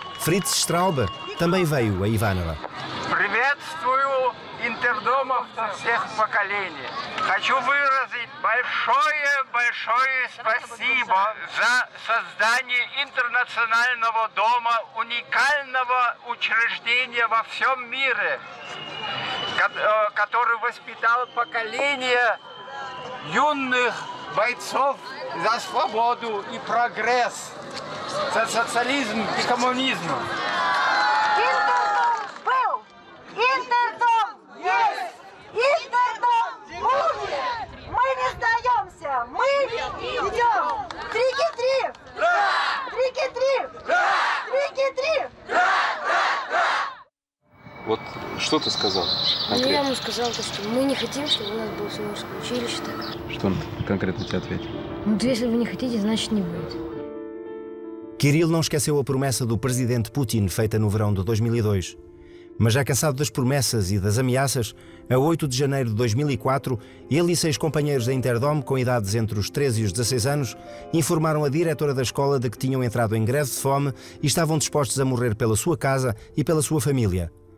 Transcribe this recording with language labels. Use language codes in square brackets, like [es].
[pt] Fritz Straube também veio a Ivánova. [ru] Приветствую интердомовцев всех поколений. Хочу выразить большое спасибо за создание интернационального дома, уникального учреждения во всем мире, который воспитал поколение юных бойцов за свободу и прогресс, за социализм и коммунизм. Интердом был, Интердом есть, Интердом будет. Мы не сдаемся, мы идем. Трики-три! Трики-три! Трики-три! Вот что ты сказал Ну, я конкретно? ему сказал, что мы не хотим, чтобы у нас было Суворовское училище. Что он конкретно тебе ответил? Ну, если вы не хотите, значит не будет. [pt] Kirill não esqueceu a promessa do presidente Putin feita no verão de 2002. Mas já cansado das promessas e das ameaças, a 8 de janeiro de 2004, ele e 6 companheiros da Interdom, com idades entre os 13 e os 16 anos, informaram a diretora da escola de que tinham entrado em greve de fome e estavam dispostos a morrer pela sua casa e pela sua família.